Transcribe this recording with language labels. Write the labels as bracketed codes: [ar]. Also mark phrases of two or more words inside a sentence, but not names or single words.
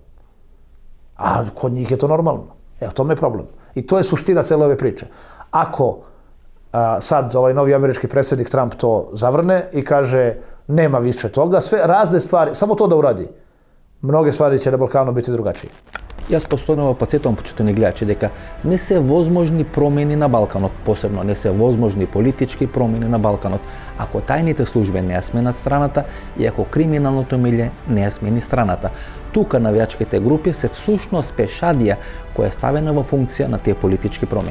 [sr] A kod njih je to normalno. Evo, to je problem. I to je suština cele ove priče. Ako sad ovaj novi američki predsjednik Trump to zavrne i kaže nema više toga, sve razne stvari, samo to da uradi, mnoge stvari će na Balkanu biti drugačije. [mk] Јас постојано подсетувам почитувани гледачи дека не се возможни промени на Балканот, посебно не се возможни политички промени на Балканот, ако тајните служби не ја сменат страната и ако криминалното милје не ја смени страната. Тука навијачките групи се всушност пешадија која е ставена во функција на тие политички промени.